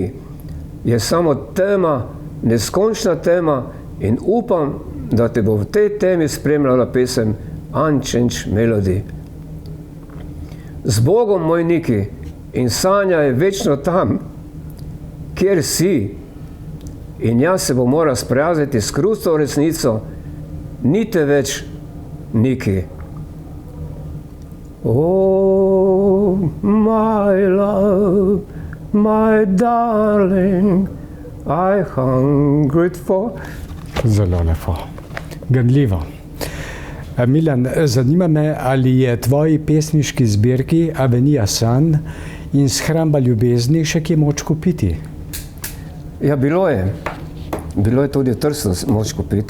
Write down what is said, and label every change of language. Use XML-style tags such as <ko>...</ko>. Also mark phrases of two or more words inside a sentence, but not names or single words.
<sl>Je samo tema, neskončna tema in upam, da te bo v tej temi spremljala pesem Unchanged Melody. Z Bogom, moj Niki, in sanja je večno tam, kjer si. In jaz se bom moral sprijazniti s kruto resnico, ni te več, Niki.</sl> <en>Oh, my love, my darling, I hungered for...</en> <sl>Zelo lepo. Ganljivo. Milan, zanima me, ali je tvoji pesniški zbirki Avenija San in Shramba ljubezni še kje moč kupiti? Ja, bilo je. Bilo je tudi v Trstu moč kupiti.</sl>